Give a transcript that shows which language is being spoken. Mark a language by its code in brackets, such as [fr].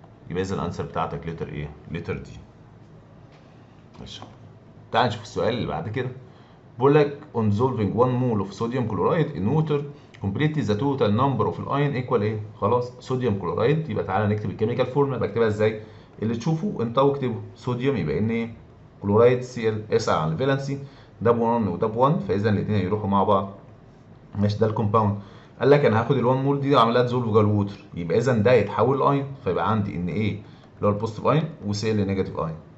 [ar] يبقى اذا الانسر بتاعتك لتر ايه؟ لتر دي. ماشي، تعال نشوف السؤال اللي بعد كده. بيقول لك [en] on solving 1 mole of sodium chloride in water completely the total number of ion equal [ar] ايه؟ خلاص صوديوم كلورايد. يبقى تعالى نكتب الكيميكال فورمولا. بكتبها ازاي؟ اللي تشوفه انت واكتبه. صوديوم يبقى ان ايه؟ كلورايد Cl اسال عن الفالنسي ده ب 1 وده ب 1 فاذا الاثنين هيروحوا مع بعض. ماشي، ده الكومباوند. قال لك انا هاخد ال 1 مول دي واعملها تزولف جوه الووتر، يبقى اذا ده يتحول لاين فيبقى عندي [en] ان ايه اللي هو البوزيتيف اين [ar] وسي ال نيجاتيف اين.